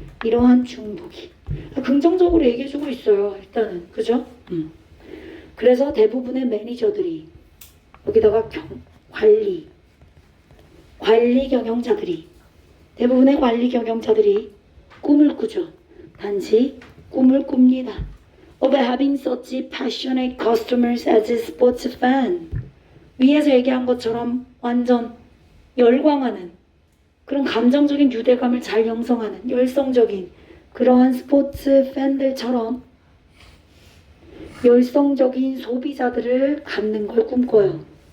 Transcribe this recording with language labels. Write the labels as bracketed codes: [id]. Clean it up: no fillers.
[ko] 이러한 중독이 긍정적으로 얘기해주고 있어요. 일단은 그죠? 그래서 대부분의 매니저들이 여기다가 관리 경영자들이 대부분의 관리 경영자들이 꿈을 꾸죠. 단지 꿈을 꿉니다. [en] Of having such passionate customers as sports fan. [ko] 위에서 얘기한 것처럼 완전 열광하는 그런 감정적인 유대감을 잘 형성하는 열성적인 그러한 스포츠 팬들처럼 열성적인 소비자들을 갖는 걸 꿈꿔요.